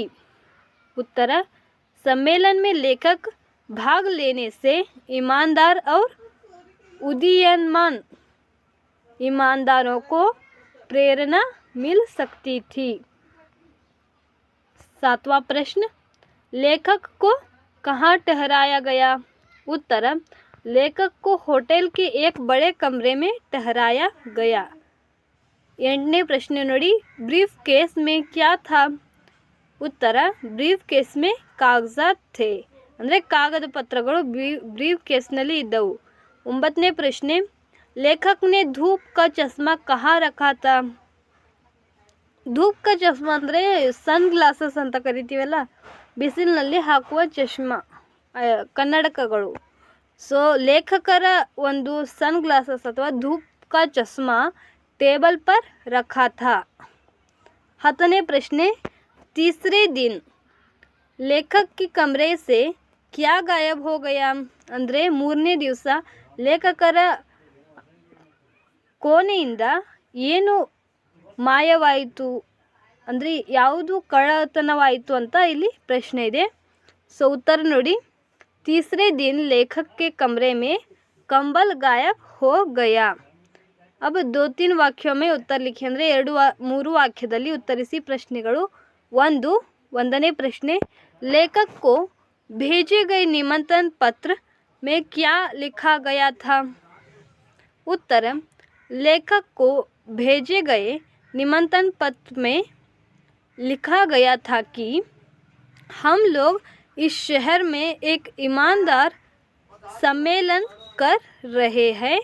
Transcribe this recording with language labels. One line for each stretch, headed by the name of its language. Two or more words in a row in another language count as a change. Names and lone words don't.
Hindi: उत्तर: सम्मेलन में लेखक भाग लेने से ईमानदार और उदीयमान ईमानदारों को प्रेरणा मिल सकती थी. 7वां प्रश्न, लेखक को कहाँ ठहराया गया? उत्तर: लेखक को होटल के एक बड़े कमरे में ठहराया गया.
Kannada: 8ನೇ ಪ್ರಶ್ನೆ ನೋಡಿ.
Hindi: ब्रीफ केस में क्या था? उत्तर: ब्रीफ केस में कागजात थे.
Kannada: ಅಂದರೆ ಕಾಗದ ಪತ್ರಗಳು ಬ್ರೀಫ್ ಕೇಸ್ನಲ್ಲಿ ಇದ್ದವು. 9ನೇ ಪ್ರಶ್ನೆ,
Hindi: लेखक ने धूप का चश्मा कहाँ रखा था? धूप का चश्मा
Kannada: ಅಂದರೆ
English: sun glasses
Kannada: ಅಂತ ಕರಿತೀವಲ್ಲ, ಬಿಸಿಲಿನಲ್ಲಿ ಹಾಕುವ ಚಶ್ಮಾ, ಕನ್ನಡಕಗಳು. ಸೊ ಲೇಖಕರ ಒಂದು
English: sun glasses
Hindi: ಅಥವಾ धूप का चश्मा टेबल पर रखा था.
Kannada: 10ನೇ ಪ್ರಶ್ನೆ,
Hindi: तीसरे दिन लेखक की कमरे से क्या गायब हो गया
Kannada: ಅಂದರೆ 3ನೇ ದಿವಸ ಲೇಖಕರ ಕೋಣೆಯಿಂದ ಏನು ಮಾಯವಾಯಿತು ಅಂದರೆ ಯಾವುದು ಕಳ್ಳತನವಾಯಿತು ಅಂತ ಇಲ್ಲಿ ಪ್ರಶ್ನೆ ಇದೆ. ಸೊ ಉತ್ತರ ನೋಡಿ,
Hindi: तीसरे दिन लेखक के कमरे में कंबल गायब हो गया. अब 2-3 ವಾಕ್ಯ में उत्तर लिखिए
Kannada: ಅಂದರೆ 2-3 ವಾಕ್ಯದಲ್ಲಿ ಉತ್ತರಿಸಿ ಪ್ರಶ್ನೆಗಳು. 1ನೇ ಪ್ರಶ್ನೆ,
Hindi: लेखक को भेजे गए निमंत्रण पत्र में क्या लिखा गया था. उत्तर, लेखक को भेजे गए निमंत्रण पत्र में लिखा गया था कि हम लोग इस शहर में एक ईमानदार सम्मेलन कर रहे हैं.